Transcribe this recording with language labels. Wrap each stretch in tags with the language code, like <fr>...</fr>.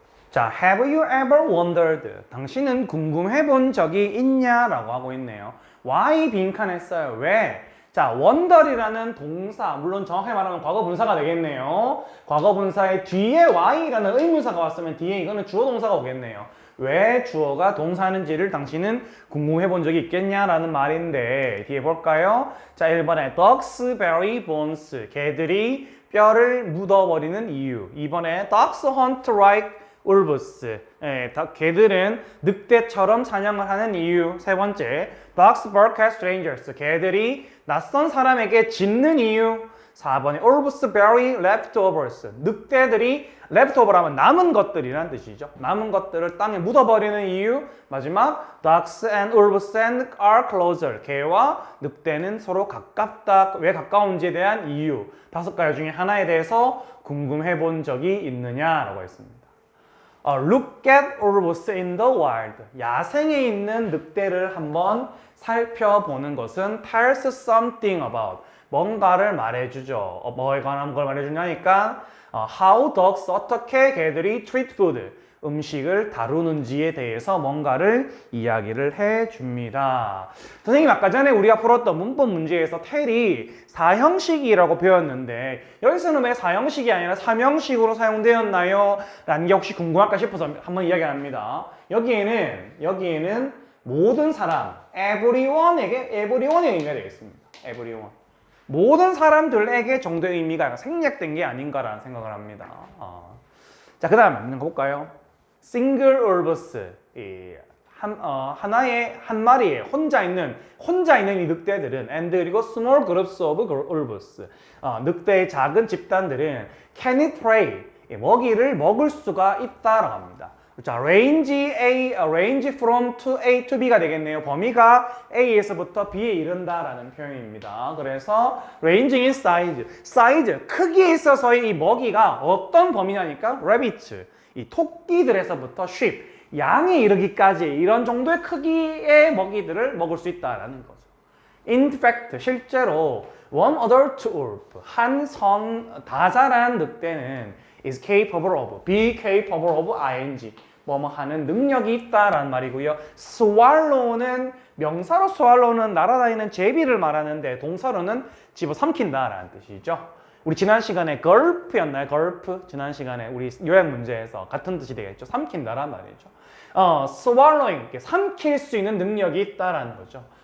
<en>자, have you ever wondered?</en> <ko>당신은 궁금해 본 적이 있냐라고 하고 있네요. why 빈칸에 써요? 왜? 자, wonder이라는 동사, 물론 정확하게 말하면 과거 분사가 되겠네요. 과거 분사의 뒤에 why라는 의문사가 왔으면 뒤에 이거는 주어 동사가 오겠네요. 왜 주어가 동사하는지를 당신은 궁금해 본 적이 있겠냐라는 말인데 뒤에 볼까요? 자, 1번에</ko> <en>dogs bury bones,</en> <ko>개들이 뼈를 묻어버리는 이유. 2번에</ko> <en>dogs hunt like wolves,</en> <ko>개들은 늑대처럼 사냥을 하는 이유. 세 번째,</ko> <en>dogs bark at strangers,</en> <ko>개들이 낯선 사람에게 짖는 이유. 4번에</ko> <en>wolves bury leftovers,</en> <ko>늑대들이 leftover하면 남은 것들이란 뜻이죠. 남은 것들을 땅에 묻어버리는 이유. 마지막,</ko> <en>dogs and wolves are closer,</en> <ko>개와 늑대는 서로 가깝다. 왜 가까운지에 대한 이유. 5가지 중에 하나에 대해서 궁금해 본 적이 있느냐라고 했습니다.</ko> <en>Look at wolves in the wild.</en> <ko>야생에 있는 늑대를 한번 살펴보는 것은</ko> <en>tells something about.</en> <ko>뭔가를 말해주죠. 뭐에 관한 걸 말해주냐니까 how dogs, 어떻게 개들이</ko> <en>treat food,</en> <ko>음식을 다루는지에 대해서 뭔가를 이야기를 해줍니다. 선생님 아까 전에 우리가 풀었던 문법 문제에서 tell이 사형식이라고 배웠는데 여기서는 왜 사형식이 아니라 삼형식으로 사용되었나요? 라는 게 혹시 궁금할까 싶어서 한번 이야기합니다. 여기에는 모든 사람, everyone의 의미가 되겠습니다. everyone. 모든 사람들에게 정도의 의미가 생략된 게 아닌가라는 생각을 합니다. 자, 그 다음 한번 볼까요? single wolves, 한 마리의 혼자 있는 이 늑대들은 and 그리고</ko> <en>small groups of wolves,</en> <ko>늑대의 작은 집단들은</ko> <en>can it prey,</en> <ko>먹이를 먹을 수가 있다라고 합니다. 자,</ko> <en>range from A to B</en> <ko>가 되겠네요. 범위가 A에서부터 B에 이른다라는 표현입니다. 그래서</ko> <en>ranging in size,</en> <ko>크기에 있어서의 이 먹이가 어떤 범위냐니까 rabbit, 이 토끼들에서부터 sheep, 양에 이르기까지 이런 정도의 크기의 먹이들을 먹을 수 있다라는 거죠. In fact, 실제로</ko> <en>one adult wolf,</en> <ko>한 다 자란 늑대는</ko> <en>is capable of,</en> <ko>be capable of ing, 뭐뭐 하는 능력이 있다라는 말이고요. swallow는 명사로 swallow는 날아다니는 제비를 말하는데 동사로는 집어삼킨다라는 뜻이죠. 우리 지난 시간에 걸프였나요? 걸프? 지난 시간에 우리 요약 문제에서 같은 뜻이 되겠죠. 삼킨다란 말이죠. swallowing, 삼킬 수 있는 능력이 있다라는 거죠.</ko>